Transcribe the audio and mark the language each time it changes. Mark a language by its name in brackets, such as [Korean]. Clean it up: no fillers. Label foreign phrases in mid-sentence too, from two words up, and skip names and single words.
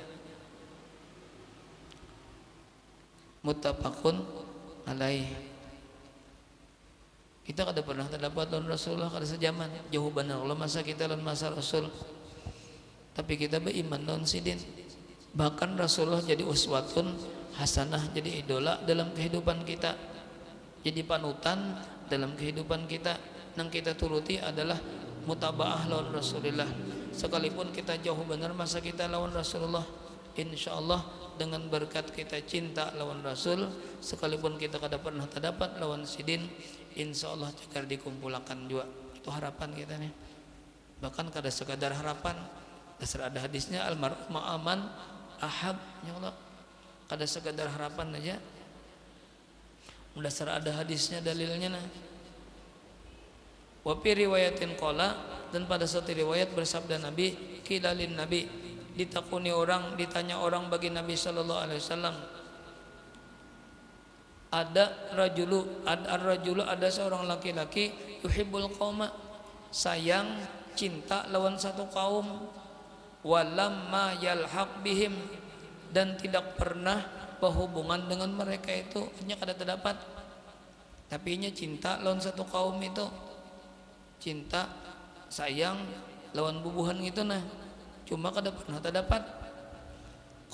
[Arabic] متفق عليه. [Banjar] Kita kada pernah terdapat lawan Rasulullah, kada sejaman, jauh benar Allah masa kita lawan masa Rasul. Tapi kita beriman lawan sidin. [Indonesian] Bahkan Rasulullah jadi [Arabic] أسوة حسنة, [Indonesian] jadi idola dalam kehidupan kita, jadi panutan dalam kehidupan kita. [Banjar] Yang kita turuti adalah mutabaah lawan Rasulullah. Sekalipun kita jauh benar masa kita lawan Rasulullah, [Arabic] إن شاء الله [Banjar] dengan berkat kita cinta lawan Rasul, sekalipun kita kada pernah terdapat lawan sidin, [Arabic] إن شاء الله [Banjar] cegar dikumpulkan juga. [Indonesian] Itu harapan kita nih. [Banjar] Bahkan kada sekadar harapan, dasar ada hadisnya [Arabic] المرء مع من أحب يا الله. [Banjar] Kada sekadar harapan aja, dasar ada hadisnya, dalilnya nah. [Arabic] وفي رواية قال, [Banjar] dan pada satu riwayat bersabda Nabi, kilalin Nabi, ditakuni orang, ditanya orang bagi Nabi [Arabic] صلى الله عليه وسلم, [Banjar] ada seorang laki-laki [Arabic] يحب القوم, [Banjar] sayang cinta lawan satu kaum, [Arabic] ولما يلحق بهم, [Banjar] dan tidak pernah berhubungan dengan mereka itu, hanya kada terdapat, tapi nya cinta lawan satu kaum itu, cinta sayang lawan bubuhan gitu nah, cuma kada pernah terdapat.